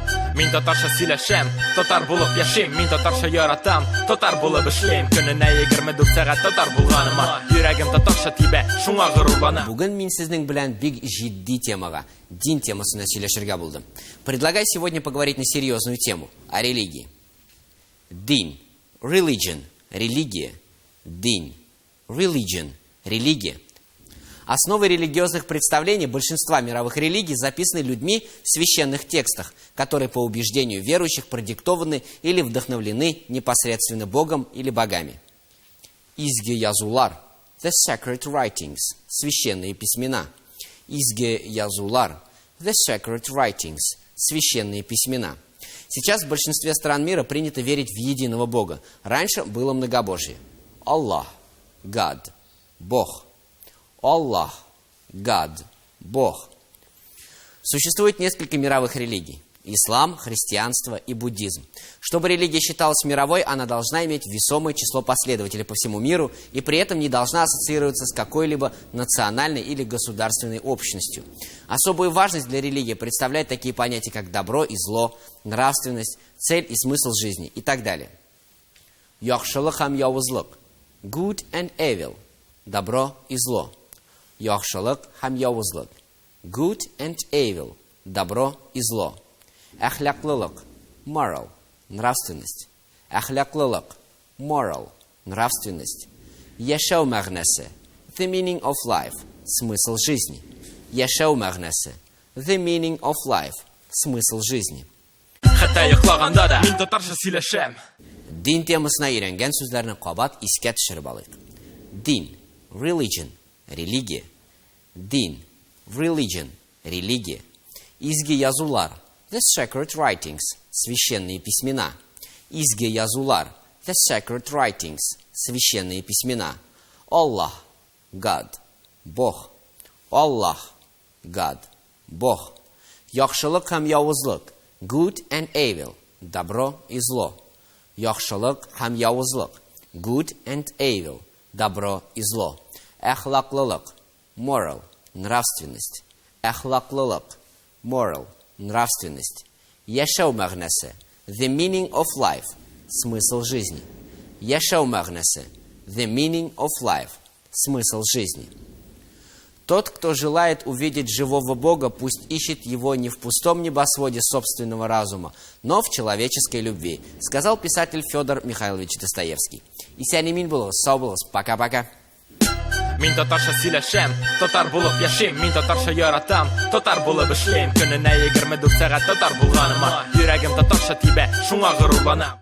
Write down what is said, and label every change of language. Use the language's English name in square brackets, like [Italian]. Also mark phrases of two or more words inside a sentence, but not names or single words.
[Tatar] Мин татарча сөйләшәм, татар булып яшим. Мин татарча яратам, татар булып эшлим. Көненә 24 сәгать татар булганыма, йөрәгем татарча тибә, шуңа горурланам. Бүген мин сезнең белән бик җитди темага, дин темасына сөйләшергә булдым. [Russian] Предлагаю сегодня поговорить на серьезную тему, о религии. [Tatar] Дин, religion, религия, дин, religion, религия. [Russian] Основы религиозных представлений большинства мировых религий записаны людьми в священных текстах, которые по убеждению верующих продиктованы или вдохновлены непосредственно Богом или богами. [Tatar] Изге язулар, [English] the sacred writings, [Russian] священные письмена. [Tatar] Изге язулар, [English] the sacred writings, [Russian] священные письмена. Сейчас в большинстве стран мира принято верить в единого Бога. Раньше было многобожие. [Tatar] Аллах, God, Бог. Аллах, God, Бог. [Russian] Существует несколько мировых религий. Ислам, христианство и буддизм. Чтобы религия считалась мировой, она должна иметь весомое число последователей по всему миру и при этом не должна ассоциироваться с какой-либо национальной или государственной общностью. Особую важность для религии представляют такие понятия, как добро и зло, нравственность, цель и смысл жизни и так далее. [Tatar] Яхшылык һәм явызлык. [English] Good and evil. [Russian] Добро и зло. [Tatar] Яхшылык һәм явызлык. [English] Good and evil. [Russian] Добро и зло. [Tatar] Әхляклылык. Moral. Нравственность. Әхляклылык. Moral. Нравственность. Яшәү мәгънәсе. [English] The meaning of life. [Russian] Смысл жизни. [Tatar] Яшәү мәгънәсе. [English] The meaning of life. [Russian] Смысл жизни. [Tatar] Хәтта йоклаганда да мин татарча сөйләшәм. Дин темасына өйрәнгән сүзләрне кабат искә төшереп алыйк. Дин. Religion. Религия. Дин. Religion. Религия. Изге язулар. [English] The sacred writings. [Russian] Священные письмена. [Tatar] Изге язулар. [English] The sacred writings. [Russian] Священные письмена. [Tatar] Аллах. God. Бог. Аллах. God. Бог. Яхшылык һәм явызлык. [English] Good and evil. [Russian] Добро и зло. [Tatar] Яхшылык һәм явызлык. [English] Good and evil. [Russian] Добро и зло. [Tatar] Әхлаклылык. Moral. Нравственность. Әхлаклылык. Moral. Нравственность. Яшәү мәгънәсе. [English] The meaning of life. [Russian] Смысл жизни. [Tatar] Яшәү мәгънәсе. [English] The meaning of life. [Russian] Смысл жизни. Тот, кто желает увидеть живого Бога, пусть ищет его не в пустом небосводе собственного разума, но в человеческой любви, сказал писатель Федор Михайлович Достоевский. [Tatar] Исән имин булыгыз, сау булыгыз. [Russian] Пока-пока. [Tatar] Мин татарча сөйләшәм, татар булып яшим. Мин татарча яратам, татар булып эшлим. Көненә 24 сәгать татар булганыма, йөрәгем татарча тибә, шуңа горурланам.